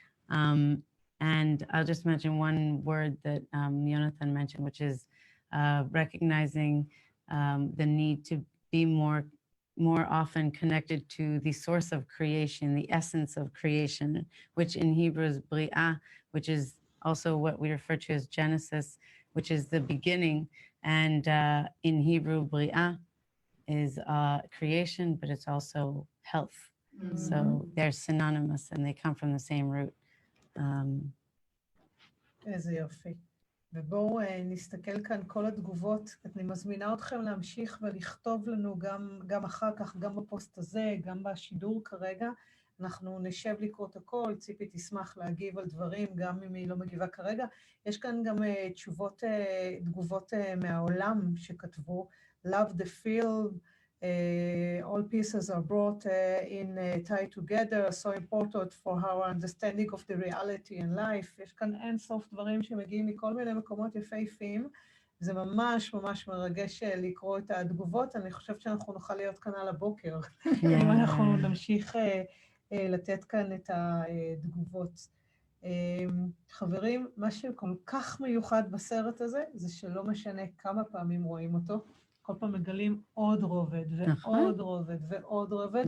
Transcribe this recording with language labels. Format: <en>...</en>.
<en>And I'll just mention one word that Jonathan mentioned, which is recognizing the need to be more often connected to the source of creation, the essence of creation, which in Hebrew is Bri'ah, which is also what we refer to as Genesis, which is the beginning. And in Hebrew, Bri'ah is creation, but it's also health. So they're synonymous and they come from the same root.</en> <he>איזה יופי. ובואו נסתכל כאן כל התגובות. אני מזמינה אתכם להמשיך ולכתוב לנו גם אחר כך, גם בפוסט הזה, גם בשידור כרגע. אנחנו נשב לקרוא את הכל, ציפי תשמח להגיב על דברים, גם אם היא לא מגיבה כרגע. יש כאן גם תגובות מהעולם שכתבו.</he> <en>Love the film, all pieces are brought in tied together, so important for our understanding of the reality and life.</en> <he>יש כאן אין סוף דברים שמגיעים מכל מיני מקומות יפהפיים. זה ממש ממש מרגש לקרוא את התגובות. אני חושבת שאנחנו נוכל להיות כאן על הבוקר, אם אנחנו נמשיך לתת כאן את התגובות. חברים, מה שכל כך מיוחד בסרט הזה, זה שלא משנה כמה פעמים רואים אותו, כל פעם מגלים עוד רובד ועוד רובד ועוד רובד.</he>